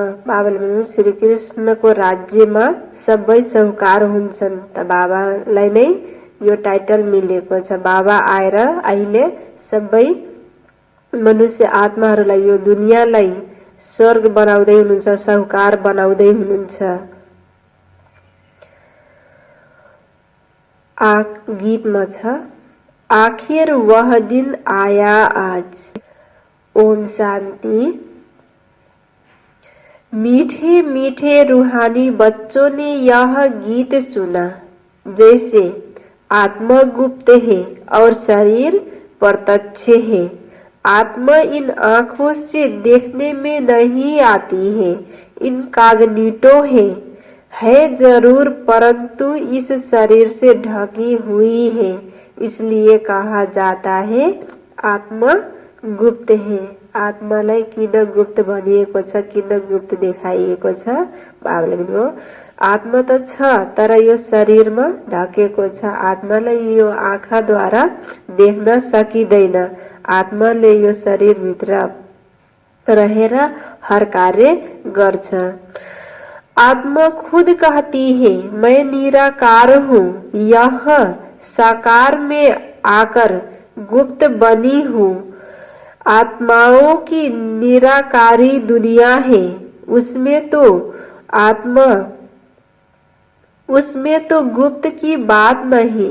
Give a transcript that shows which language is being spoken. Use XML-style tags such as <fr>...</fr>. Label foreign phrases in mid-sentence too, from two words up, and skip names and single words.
<ne>बाबाले भन्नु श्री कृष्णको राज्यमा सबै साहुकार हुन्छन्, त बाबालाई नै यो टाइटल मिलेको छ। बाबा आएर अहिले सबै मनुष्य आत्माहरूलाई यो दुनियाँलाई स्वर्ग बनाउँदै हुनुहुन्छ, साहुकार बनाउँदै हुनुहुन्छ। गीतमा छ,</ne> <hi>आखिर वह दिन आया आज। ओम शांति। मीठे मीठे रूहानी बच्चों ने यह गीत सुना, जैसे आत्मा गुप्त है और शरीर प्रत्यक्ष है। आत्मा इन आँखों से देखने में नहीं आती है, इनकॉग्निटो है जरूर, परंतु इस शरीर से ढकी हुई है, इसलिए कहा जाता है आत्मा गुप्त है।</hi> <ne>आत्मालाई किन गुप्त भनिएको छ, किन गुप्त देखाइएको छ? बाबाले भन्नुभयो आत्मा त छ, तर यो शरीरमा ढकेको छ। आत्मालाई यो आँखाद्वारा देख्न सकिँदैन। आत्माले यो शरीरभित्र रहेर हर कार्य गर्छ।</ne> <hi>आत्मा खुद कहती है मैं निराकार हूँ, यह साकार में आकर गुप्त बनी हूँ। आत्माओं की निराकारी दुनिया है, उसमें तो गुप्त की बात नहीं।</hi>